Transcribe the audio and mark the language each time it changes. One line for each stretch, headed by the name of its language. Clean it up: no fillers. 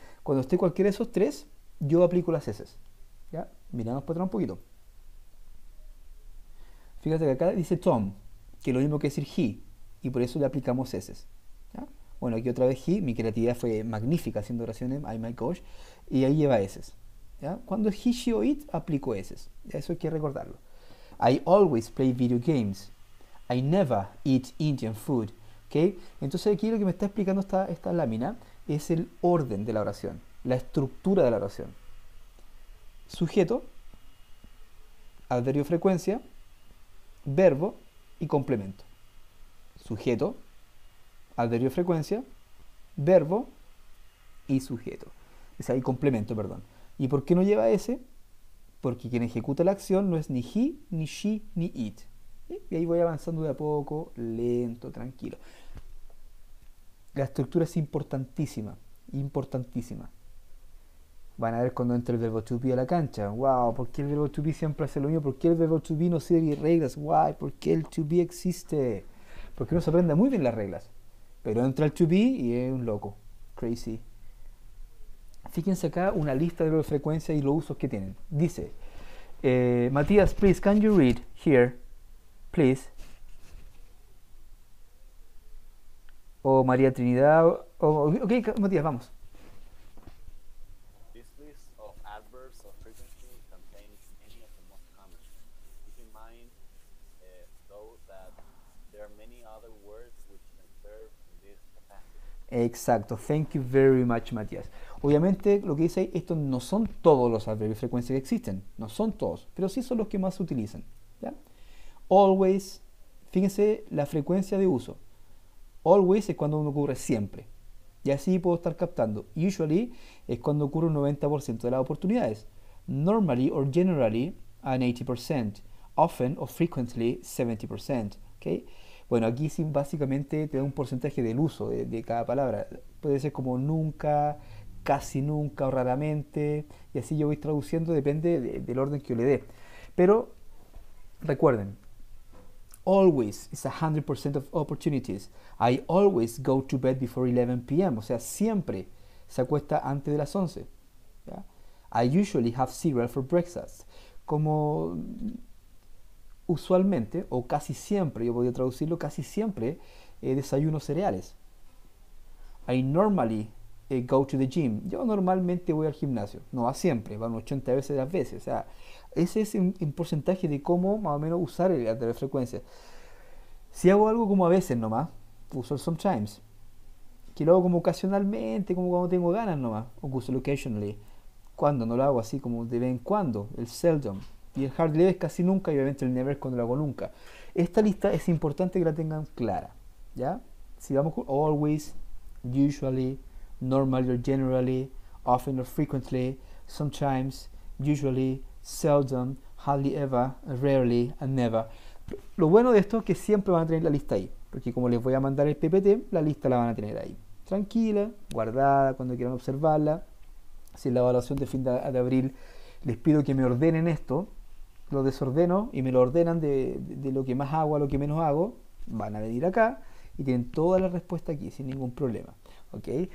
Spanish: Cuando esté cualquiera de esos tres, yo aplico las S. ¿Ya? Miramos para atrás un poquito. Fíjate que acá dice Tom, que es lo mismo que decir he, y por eso le aplicamos S. ¿Ya? Bueno, aquí otra vez he, mi creatividad fue magnífica haciendo oraciones,
English: I'm my coach,
Spanish: y ahí lleva S. ¿Ya? Cuando es he, she o it, aplico S. ¿Ya? Eso hay que recordarlo.
English: I always play video games. I never eat Indian food. ¿Okay?
Spanish: Entonces aquí lo que me está explicando esta lámina es el orden de la oración, la estructura de la oración. Sujeto, adverbio frecuencia, verbo y complemento. Sujeto, adverbio frecuencia, verbo y sujeto. Es ahí complemento, perdón. ¿Y por qué no lleva S? Porque quien ejecuta la acción no es ni he, ni she, ni it. Y ahí voy avanzando de a poco, lento, tranquilo. La estructura es importantísima, importantísima. Van a ver cuando entra el verbo to be a la cancha. Wow, ¿por qué el verbo to be siempre hace lo mismo? ¿Por qué el verbo to be no sigue reglas? Why? ¿Por qué el to be existe? Porque uno se aprende muy bien las reglas. Pero entra el to be y es un loco. Crazy. Fíjense acá una lista de frecuencia y los usos que tienen.
English: Dice, Matías, please, can you read here? Please.
Spanish: O María Trinidad. Ok, Matías, vamos.
English: This list of adverbs of frequency contains many of the most common. Keep in mind, though, that there are many other words which can serve in this capacity. Exacto, thank you very much, Matías.
Spanish: Obviamente, lo que dice ahí, estos no son todos los adverbios de frecuencia que existen, no son todos, pero sí son los que más se utilizan. ¿Ya? Always, fíjense la frecuencia de uso. Always es cuando uno ocurre siempre. Y así puedo estar captando. Usually es cuando ocurre un 90% de las oportunidades.
English: Normally or generally an 80%. Often or frequently 70%. ¿Okay?
Spanish: Bueno, aquí sí básicamente te da un porcentaje del uso de cada palabra. Puede ser como nunca, casi nunca o raramente. Y así yo voy traduciendo, depende del orden que yo le dé. Pero recuerden,
English: always is 100% of opportunities. I always go to bed before 11 p.m.
Spanish: O sea, siempre se acuesta antes de las 11.
English: ¿Ya? I usually have cereal for breakfast.
Spanish: Como usualmente, o casi siempre, yo podría traducirlo, casi siempre desayuno cereales.
English: I normally go to the gym.
Spanish: Yo normalmente voy al gimnasio. No va siempre, van 80 veces de las veces. O sea, ese es un porcentaje de cómo más o menos usar el adverbio de frecuencia. Si hago algo como a veces nomás, uso el sometimes. Que lo hago como ocasionalmente, como cuando tengo ganas nomás, o uso el occasionally. Cuando no lo hago así como de vez en cuando, el seldom. Y el hardly es casi nunca, y obviamente el never es cuando lo hago nunca. Esta lista es importante que la tengan clara. ¿Ya? Si vamos con
English: always, usually, normally or generally, often or frequently, sometimes, usually, seldom, hardly ever, rarely, and never.
Spanish: Lo bueno de esto es que siempre van a tener la lista ahí, porque como les voy a mandar el PPT, la lista la van a tener ahí. Tranquila, guardada, cuando quieran observarla. Si en la evaluación de fin de abril les pido que me ordenen esto, lo desordeno y me lo ordenan de lo que más hago a lo que menos hago, van a venir acá y tienen toda la respuesta aquí sin ningún problema. ¿Ok?